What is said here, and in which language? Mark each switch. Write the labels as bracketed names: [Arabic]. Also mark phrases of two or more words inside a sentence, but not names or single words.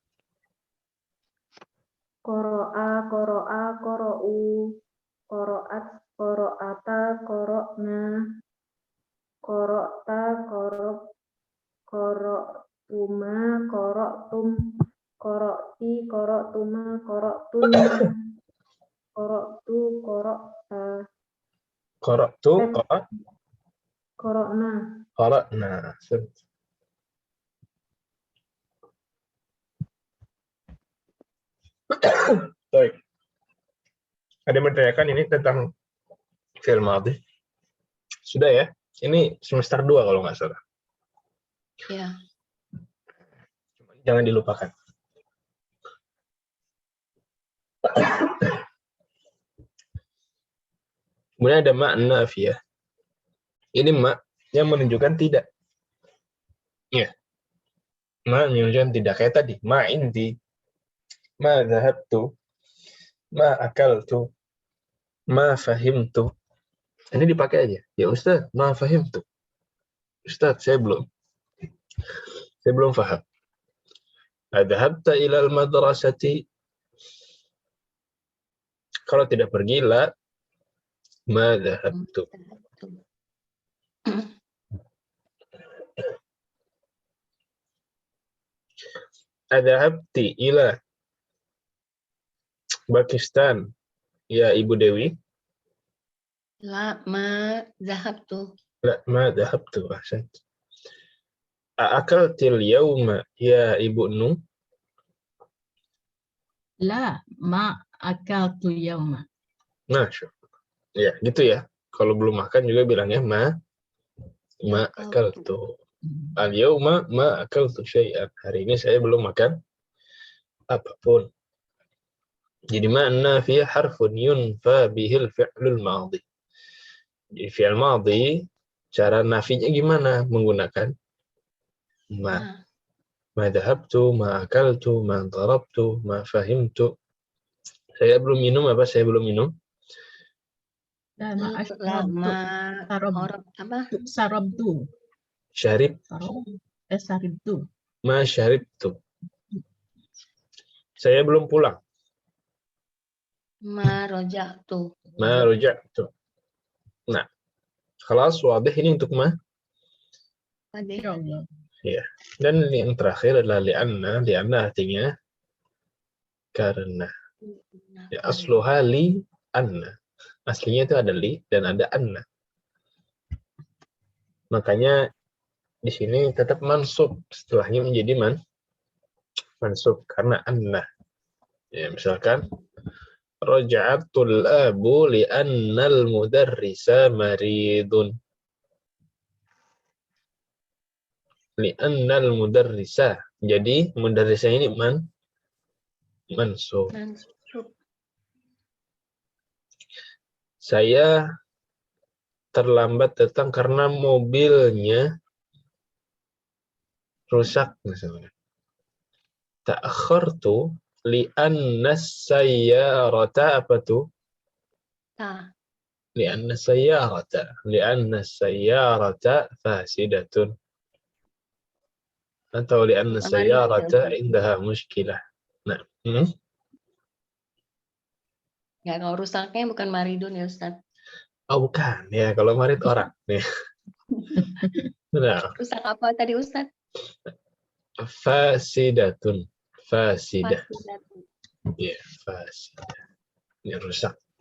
[Arabic] قرأ، قرأا، قرأت، قرأتا، قرأن، قرأت، قرأتما، قرأتم، قرأت، قرأتما، قرأتن، قرأت، قرأت. Qara'tu, Qoro'na. qara'na. Ahsant. [Indonesian] Baik. Ada yang menanyakan ini tentang [Arabic] فعل ماضي. [Indonesian] Sudah ya? Ini semester 2 kalau nggak salah. Ya. Jangan dilupakan. Kemudian ada makna nafiyah. Ini mak yang menunjukkan tidak. Ya. Ma menunjukkan tidak. Kayak tadi. [Arabic] ما عندي. ما ذهبت. ما أكلت. ما فهمت. [Indonesian] Ini dipakai aja. [Arabic] يا أستاذ، ما فهمت. [Indonesian] Ustaz, saya belum paham. [Arabic] أذهبت إلى المدرسة. [Indonesian] Kalau tidak pergi, [Arabic] لا ما ذهبت. Adhabti ila Pakistan, ya Ibu Dewi? لا ما ذهبت. لا ما ذهبت. أحسن. أكلت اليوم، يا Ibu Nu? لا ما أكلت اليوم. Masya. [Indonesian] Ya, gitu ya. Kalau belum makan juga bilangnya [Arabic] ما أكلت. اليوم ما أكلت شيئا. [Indonesian] Hari ini saya belum makan apapun. Jadi makna [Arabic] في حرف ينفى به الفعل الماضي. [Indonesian] Jadi [Arabic] فعل ماضي [Indonesian] cara nafinya gimana? Menggunakan ma. [Arabic] ما ذهبت، ما أكلت، ما ضربت، ما فهمت. [Indonesian] Saya belum minum apa? Saya belum minum. [Arabic] Sarabtu. Syarib. Saribtu. ما شربت. [Indonesian] Saya belum pulang. [Arabic] ما رجعت. ما رجعت. [Indonesian] Nah, [Arabic] خلاص واضح [Indonesian] ini untuk ma. Ya. Dan yang terakhir adalah li'anna. Li'anna artinya karena. Ya, [Arabic] أصلها لأن. [Indonesian] Aslinya itu ada li dan ada anna. Makanya di sini tetap mansub, setelahnya menjadi mansub karena anna. Ya, misalkan [Arabic] رجعت الأب لأن المدرس مريض. لأن المدرس. [Indonesian] Jadi mudarrisa ini mansub. Saya terlambat datang karena mobilnya rusak misalnya. [Arabic] تأخرت لأن سيارة [Indonesian] apa tuh? [Arabic] لأن سيارة فاسدة. أو لأن سيارة عندها مشكلة. [Indonesian] Nah, Ya, kalau rusaknya bukan maridun ya Ustaz. Oh bukan, ya kalau marid orang. Ya. Nah. Rusak apa tadi Ustaz? [Arabic] فاسدة. فاسدة. [Indonesian] Ya, fasidah. Ini rusak.